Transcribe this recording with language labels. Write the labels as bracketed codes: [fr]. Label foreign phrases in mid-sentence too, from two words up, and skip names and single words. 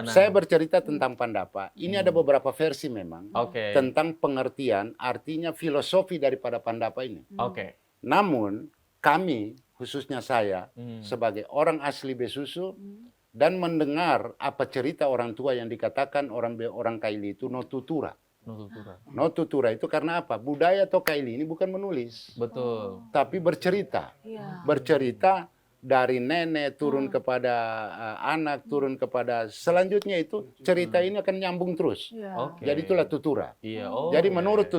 [id] saya bercerita tentang Pandapa. Ini ada beberapa versi memang Oke. tentang pengertian artinya filosofi daripada Pandapa ini. Oke. Namun kami khususnya saya sebagai orang asli Besusu dan mendengar apa cerita orang tua yang dikatakan orang Kaili itu [kli] no tutura. [id] Nututura. [kli] No tutura [id] itu karena apa? Budaya atau Kaili ini bukan menulis, Betul. tapi bercerita. Iya. Bercerita dari nenek turun kepada anak, turun kepada selanjutnya itu cerita ini akan nyambung terus. Iya. Oke. Jadi itulah tutura. Iya. Oh. Jadi iya, menurut iya.